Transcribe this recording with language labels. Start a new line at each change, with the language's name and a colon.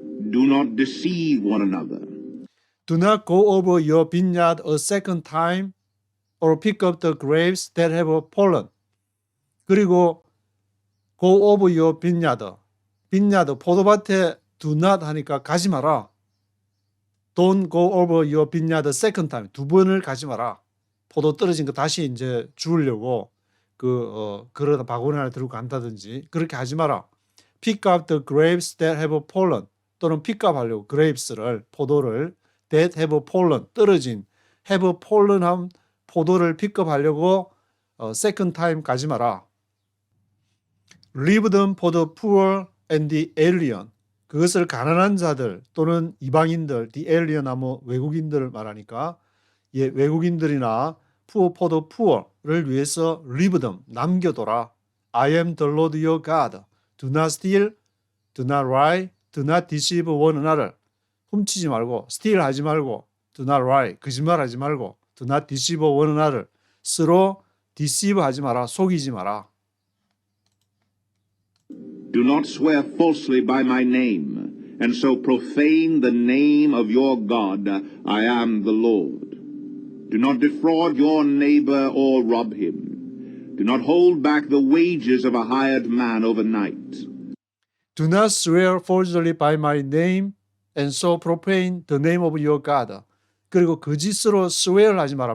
English: Do not deceive one another. Do not go over your vineyard a second time or pick up the grapes that have fallen.
Korean: 그리고
English: go over your vineyard.
Korean: 포도밭에 do not 하니까 가지 마라.
English: Don't go over your vineyard a second time.
Korean: 두 번을 가지 마라. 포도 떨어진 거 다시 이제 주우려고 그러다 바구니 하나 들고 간다든지 그렇게 하지 마라.
English: Pick up the grapes that have fallen.
Korean: 또는 픽업하려고 grapes를 포도를
English: that have fallen
Korean: 떨어진 have fallen한 포도를 픽업하려고 second time 가지 마라.
English: Leave them for the poor and the alien.
Korean: 그것을 가난한 자들 또는 이방인들, the alien 하면 외국인들을 말하니까 외국인들이나 poor for the poor를 위해서
English: leave them,
Korean: 남겨둬라.
English: I am the Lord your God. Do not steal, do not lie, do not deceive one another. 훔치지 말고, steal 하지 말고, do not lie,
Korean: 거짓말하지 말고,
English: do not deceive one another.
Korean: 서로 deceive 하지 마라, 속이지 마라.
English: Do not swear falsely by my name, and so profane the name of your God. I am the Lord. Do not defraud your neighbor or rob him. Do not hold back the wages of a hired man overnight. Do not swear falsely by my name and so profane the name of your God.
Korean: 그리고 거짓으로 swear 하지 마라.